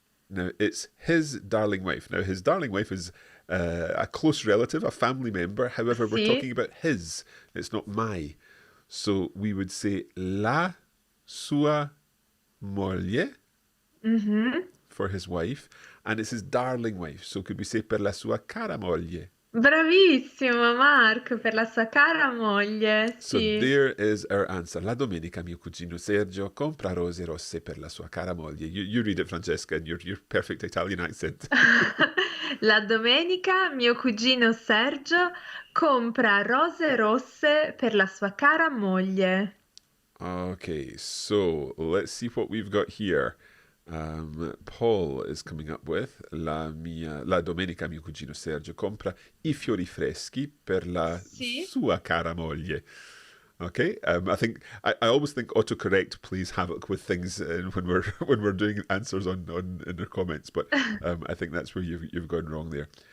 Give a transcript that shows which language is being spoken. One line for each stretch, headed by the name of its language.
English: Now, it's his darling wife. Now, his darling wife is a close relative, a family member. However, we're talking about his. It's not my. So we would say la sua moglie for his wife. And it's his darling wife. So could we say
Italian: per la sua cara moglie? Bravissimo, Mark, per la sua cara moglie.
English: So
Italian: Sì.
English: there is our answer.
Italian: La domenica mio cugino Sergio compra rose rosse per la sua cara moglie.
English: You read it, Francesca, in your perfect Italian accent.
Italian: La domenica mio cugino Sergio compra rose rosse per la sua cara moglie.
English: Okay, so let's see what we've got here. Paul is coming up with
Italian: la domenica mio cugino Sergio compra I fiori freschi per la sua cara moglie.
English: Okay, I think I always think autocorrect plays havoc with things when we're doing answers in the comments, but I think that's where you've gone wrong there.